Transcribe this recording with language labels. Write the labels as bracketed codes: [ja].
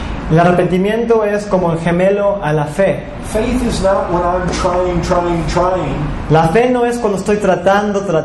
[es] El arrepentimiento es como el gemelo a la fe. [en] Faith is not when I'm trying. [es] La fe no es cuando estoy tratando.